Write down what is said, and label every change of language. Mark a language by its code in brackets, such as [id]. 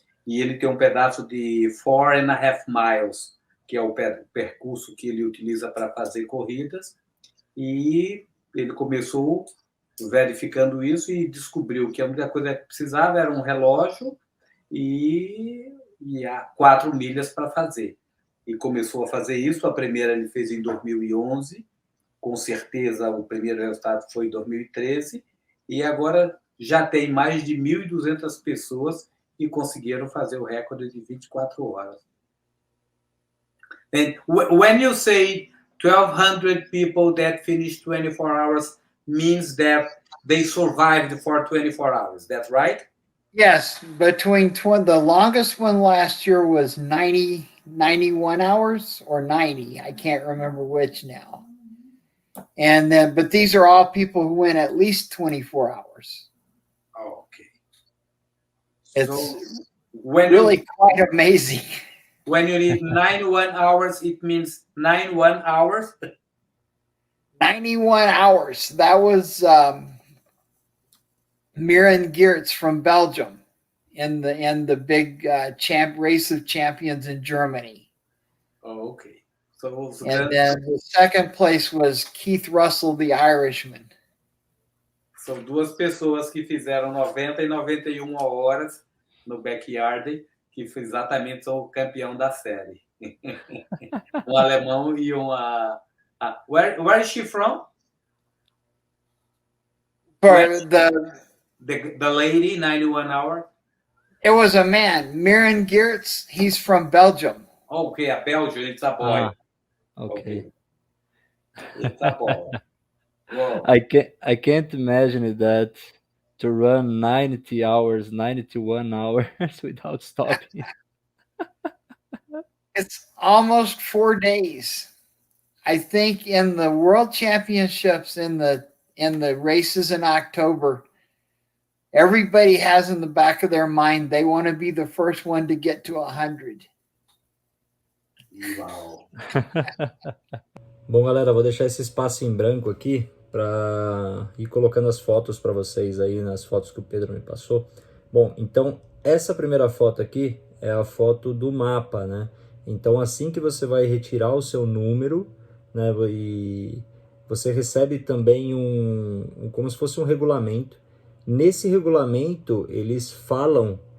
[pt] E ele tem um pedaço de 4.5 miles, que é o percurso que ele utiliza para fazer corridas, e ele começou verificando isso e descobriu que a única coisa que precisava era um relógio e 4 milhas para fazer. E começou a fazer isso. A primeira ele fez em 2011, com certeza o primeiro resultado foi em 2013, e agora já tem mais de 1.200 pessoas que conseguiram fazer o recorde de 24 horas. [en] And when you say 1,200 people that finished 24 hours, means that they survived for 24 hours. That's right? Yes, the longest one last year was 91 hours or 90. I can't remember which now. And then, but these are all people who went at least 24 hours. Okay. It's so really quite amazing. When you need 91 hours, it means 91 hours? 91 hours. That was Miran Geertz from Belgium in the big race of champions in Germany. Oh, okay. And then the second place was Keith Russell, the Irishman. [pt] São duas pessoas que fizeram 90 e 91 horas no backyard, que exatamente são o campeão da série. Um alemão e uma... [en] Where is she from? For the lady, 91 hour? It was a man, Miran Geertz. He's from Belgium. Okay, a Belgium, it's a boy. Okay. It's a boy. Wow. I can't imagine that, to run 90 hours, 91 hours without stopping. It's almost 4 days. I think in the World Championships, in the races in October, everybody has in the back of their mind they want to be the first one to get to 100. Wow. [pt] Bom, galera, vou deixar esse espaço em branco aqui para ir colocando as fotos para vocês aí, nas fotos que o Pedro me passou. Bom, então essa primeira foto aqui é a foto do mapa, né? Então assim que você vai retirar o seu número, né, e você recebe também como se fosse um regulamento. Nesse regulamento eles falam